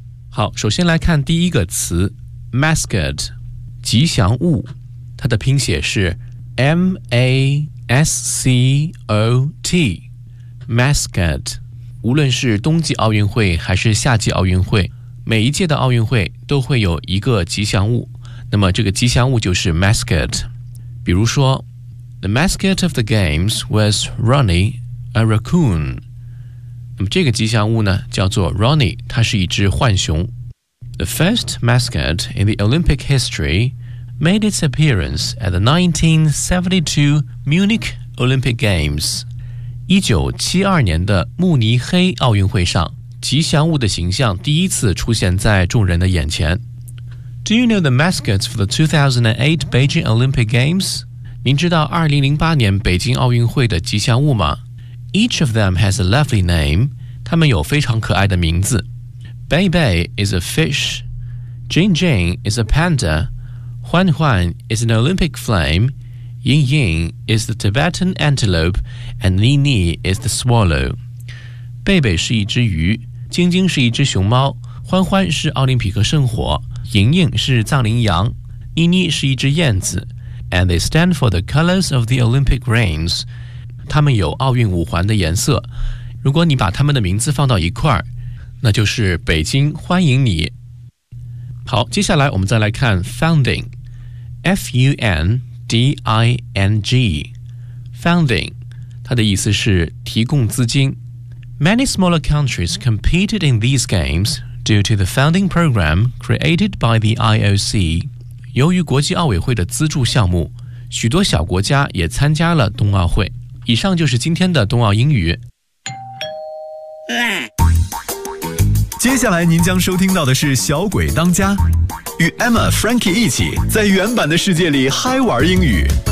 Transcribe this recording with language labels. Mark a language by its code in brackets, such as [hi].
[zh] 好，首先来看第一个词 mascot， 吉祥物，它的拼写是 MASCOT， mascot。无论是冬季奥运会还是夏季奥运会，每一届的奥运会都会有一个吉祥物，那么这个吉祥物就是 mascot。比如说 [en] The mascot of the games was Ronnie, a raccoon. [zh] 那么这个吉祥物呢，叫做 Ronnie， 它是一只浣熊。 [en] The first mascot in the Olympic history made its appearance at the 1972 Munich Olympic Games. [zh] 1972年的慕尼黑奥运会上，吉祥物的形象第一次出现在众人的眼前。 [en] Do you know the mascots for the 2008 Beijing Olympic Games? [zh] 您知道2008年北京奥运会的吉祥物吗？ [en] Each of them has a lovely name. [zh] 他们有非常可爱的名字。 [en] Bei Bei is a fish. Jing Jing is a panda. Huan Huan is an Olympic flame. Ying Ying is the Tibetan antelope. And Ni Ni is the swallow. [zh] Bei Bei 是一只鱼， Jing Jing 是一只熊猫， Huan Huan 是奥林匹克圣火， Ying Ying 是藏羚羊， Ni Ni 是一只燕子。 [en] And they stand for the colors of the Olympic rings. [zh] 它们有奥运五环的颜色。如果你把它们的名字放到一块，那就是北京欢迎你。好，接下来我们再来看 founding， F-U-N-D-I-N-G， founding， 它的意思是提供资金。 [en] Many smaller countries competed in these games due to the founding program created by the IOC. [zh] 由于国际奥委会的资助项目，许多小国家也参加了冬奥会。以上就是今天的冬奥英语。接下来您将收听到的是小鬼当家，与 Emma Frankie 一起在原版的世界里嗨玩英语。